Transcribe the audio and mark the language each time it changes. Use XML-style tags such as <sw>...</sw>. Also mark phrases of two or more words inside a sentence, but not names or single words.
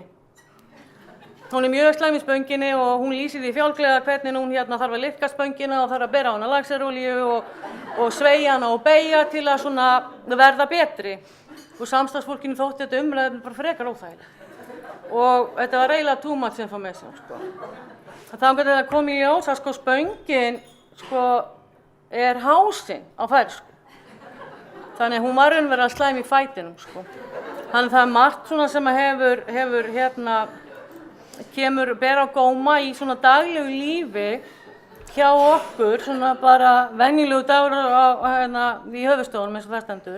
<is>Hún er mjög slæm í spönginni og hún lýsir því fjálglega hvernig hún þarf að liðka spöngina og þarf að bera á hana laxerolíu og sveigja hana og beygja til að svona verða betri. Og samstarfsfólkinu þótti þetta umræðum bara frekar óþægilegt. Og þetta var eiginlega</is> <en>too much information,</en> <is>sko. Þá getur þetta komið í ljós að spöngin, er hásinn á færeysku. Þannig hún var raunverulega slæm í fætinum, sko. Þannig það er margt svona sem hefur ber á góma í svona daglegu lífi hjá okkur, svona bara venjulegu dagur í höfuðstofunum eins og það stendur.</is>